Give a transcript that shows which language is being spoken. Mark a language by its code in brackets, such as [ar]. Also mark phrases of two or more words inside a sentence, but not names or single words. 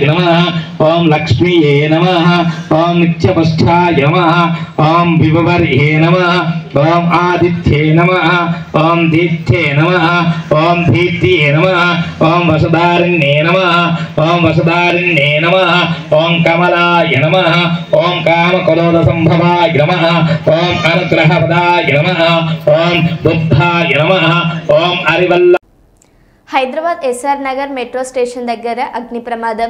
[sa] नमः ओम लक्ष्मीये नमः ओम नित्यपुष्टाय नमः ओम विभवर्ये नमः ओम आदित्ये नमः ओम दीप्ते नमः ओम दीप्तिये नमः ओम वसुधारिण्ये नमः ओम वसुधारिण्ये नमः ओम कमलाय नमः ओम कामकलोलसंभवाय नमः ओम अनुग्रहपदाय नमः ओम बुद्धाय नमः ओम अरिवल्ल [te] హైదరాబాద్ ఎస్ఆర్ నగర్ మెట్రో స్టేషన్ దగ్గర అగ్ని ప్రమాదం.